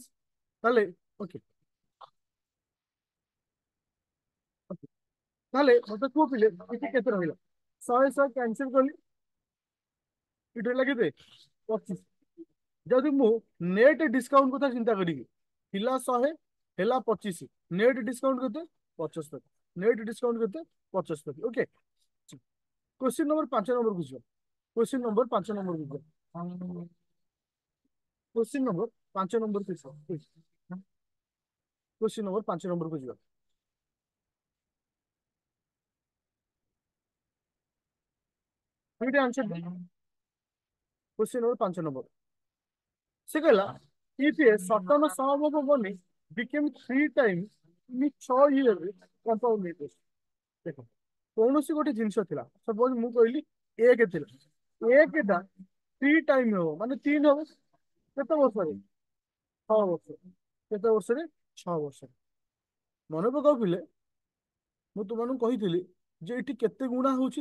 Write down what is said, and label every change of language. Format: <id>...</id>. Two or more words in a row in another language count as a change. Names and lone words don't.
<or>ତାହେଲେ ଓକେ, ତାହେଲେ ମତେ କୁହ ପିଲେ ଏଠି କେତେ ରହିଲା? 100 କ୍ୟାନସେଲ କଲି, ଏଠି ରହିଲା କେତେ? 25। ଯଦି ମୁଁ</or> <en>net discount</en> <or>କଥା ଚିନ୍ତା କରିବି, ଥିଲା 100, ହେଲା 25,</or> <en>net discount</en> <or>କେତେ? 75।</or> <en>net discount</en> <or>କେତେ? 75। ଓକେ।</or> <en>question number 5 number को ଯିବା। question number 5 number को ଯିବା। question number 5 number को ଯିବା। question number 5 number को ଯିବା।</en> <or>ଏଇଠି आंसर दे।</or> <en>question number 5 number.</en> <or>ସେ କହିଲା</or> <en>if a certain sum of money became 3 times in 6 years compound interest।</en> <or>ଦେଖ, କୌଣସି ଗୋଟେ ଜିନିଷ ଥିଲା, ସପୋଜ ମୁଁ କହିଲି ଏକ ଥିଲା, ଏକଟା 3 ଟାଇମ ହବ ମାନେ 3 ହବ। କେତେ ବର୍ଷରେ? 6 ବର୍ଷ। କେତେ ବର୍ଷରେ? 6 ବର୍ଷରେ। ମନେ ପକାଉଥିଲେ, ମୁଁ ତୁମମାନଙ୍କୁ କହିଥିଲି ଯେ ଏଠି କେତେ ଗୁଣା ହଉଛି?</or>